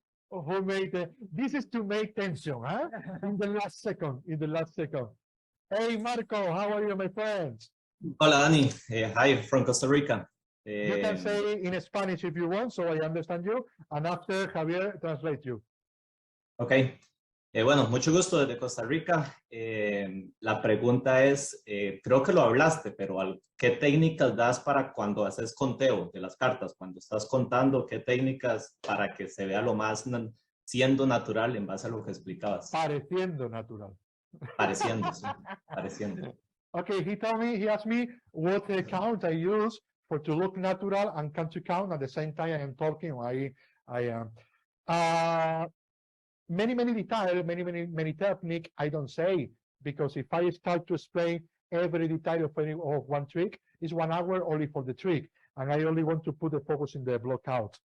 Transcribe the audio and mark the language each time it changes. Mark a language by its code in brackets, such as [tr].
[en] Who made this is to make tension, huh? In the last second, Hey, Marco, how are you, my friends? [es] Hola, Dani. [en] Hi, from Costa Rica. You can say in Spanish if you want, so I understand you, and after Javier translate you. Ok. [es] Bueno, mucho gusto desde Costa Rica. La pregunta es, creo que lo hablaste, pero ¿qué técnicas das para cuando haces conteo de las cartas? Cuando estás contando, ¿qué técnicas para que se vea lo más siendo natural en base a lo que explicabas? Pareciendo natural. Pareciendo, sí. Pareciendo. [en] Okay, he asked me what count I use for to look natural and come to count at the same time I am talking. I am. Many details, many technique I don't say, because if I start to explain every detail of one trick, it's 1 hour only for the trick, and I only want to put the focus in the blockout.